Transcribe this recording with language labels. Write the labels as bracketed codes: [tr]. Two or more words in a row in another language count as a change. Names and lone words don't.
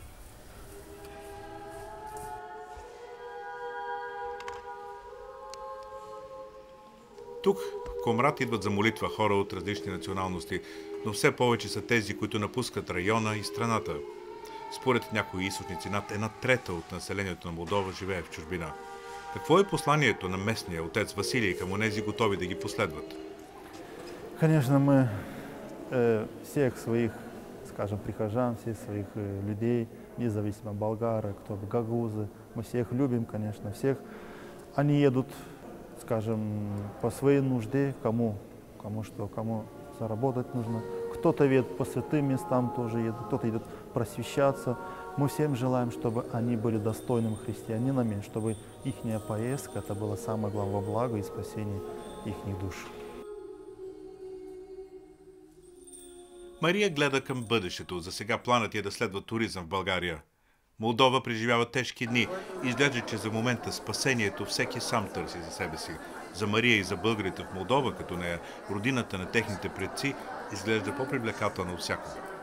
[bg] Тук в Комрат идват за молитва хора от различни националности, но все повече са тези, които напускат района и страната. Според някои източници, над 1/3 от населението на Молдова живее в чужбина. Какво е посланието на местния отец Василий към онези готови да ги последват? [ru] Конечно, мы всех своих, скажем, прихожан, всех своих людей, независимо болгары, кто гагаузы, мы всех любим, конечно, всех. Они едут, скажем, по своей нужде, кому заработать нужно, Кто-то едет по святым местам, тоже едет, кто-то идет просвещаться. Мы всем желаем, чтобы они были достойными христианинами, чтобы их поездка это было самое главное благо и спасение их душ. [bg] Мария гледа към бъдещето. За сега планът е да следва туризъм в България. Молдова преживява тежки дни. Изглежда, че за момента спасението всеки сам търси за себе си. За Мария и за българите в Молдова, като нея, родината на техните предци, изглежда по-привлекателна от всякога.